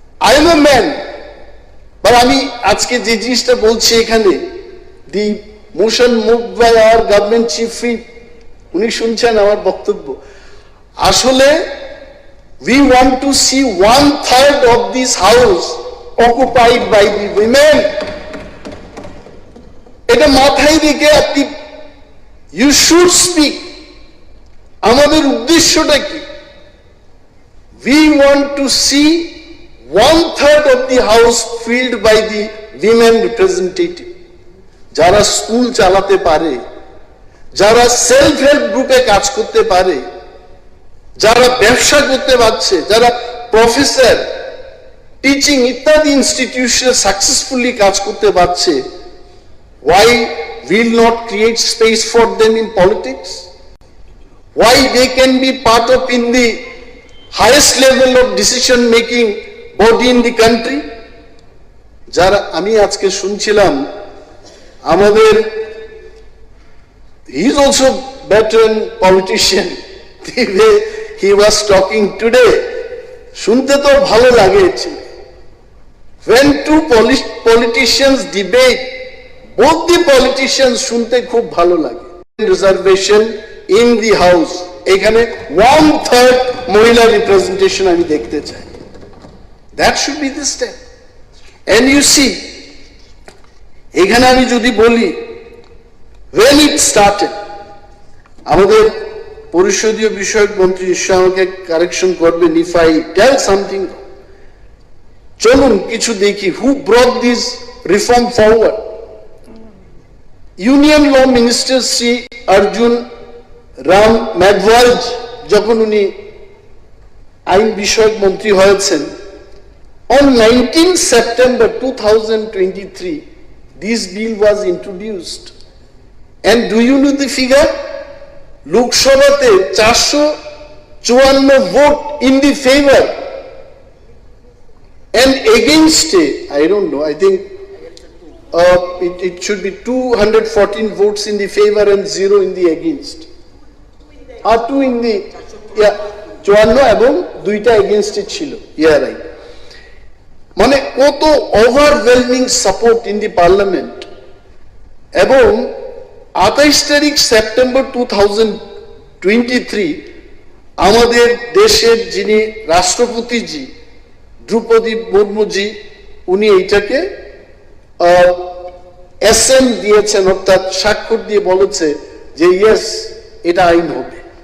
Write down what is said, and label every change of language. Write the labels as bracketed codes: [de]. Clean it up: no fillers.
[en] I am a man, but [bn] আমি আজকে যে জিনিসটা বলছি এখানে, [en] the motion moved by our government chief whip, [bn] উনি শুনছেন আমার বক্তব্য, আসলে [en] we want to see 1/3 of this house occupied by the women. [bn] এটা মাথায় রেখে আপনি [en] you should speak. [bn] আমাদের উদ্দেশ্যটা কি? [en] We want to see 1/3 of the house filled by the women representative, [bn] যারা স্কুল চালাতে পারে, যারা সেলফ হেল্প গ্রুপে কাজ করতে পারে, যারা ব্যবসা করতে পারছে, যারা প্রফেসর, টিচিং ইত্যাদি ইনস্টিটিউশনে সাকসেসফুলি কাজ করতে পারছে। [en] Why will not create space for them in politics? Why they can be part of in the highest level of decision making body in the country? [bn] যারা আমি আজকে শুনছিলাম আমাদের, [en] he is also veteran politician, the way he was talking today, [bn] শুনতে তো ভালো লাগে। [en] When two politicians debate, both the politicians [bn] শুনতে খুব ভালো লাগে। [en] Reservation in the house, [bn] এখানে 1/3 মহিলা রিপ্রেজেন্টেশন আমি দেখতে চাই। [en] That should be the step. And you see, [bn] এখানে আমি যদি বলি, [en] when it started, [bn] আমাদের পরিষদীয় বিষয়ক মন্ত্রী নিশ্চয় আমাকে কারেকশন করবেন [en] if I tell something. [bn] চলুন কিছু দেখি, [en] who brought this reform forward? Union Law Minister Sri Arjun Ram Meghwal, [bn] যখন উনি আইন বিষয়ক মন্ত্রী হয়েছেন, [en] on 19 September 2023 this bill was introduced. And do you know the figure? লোকসভাতে 454 vote in the favor and against it, I don't know, I think it should be 214 votes in the favor and 0 in the against. 2 in the, yeah, 54 [bn] এবং 2টা [en] against it ছিল, yeah, right. [bn] মানে কত [en] Overwhelming support in the parliament. [bn] এবং 28 তারিখ September 2023 আমাদের দেশের যিনি রাষ্ট্রপতিজি দ্রৌপদী মুর্মুজি, উনি এইটাকে অ্যাসেন্ট দিয়েছেন, অর্থাৎ স্বাক্ষর দিয়ে বলেছে যে ইয়েস, এটা আইন হবে।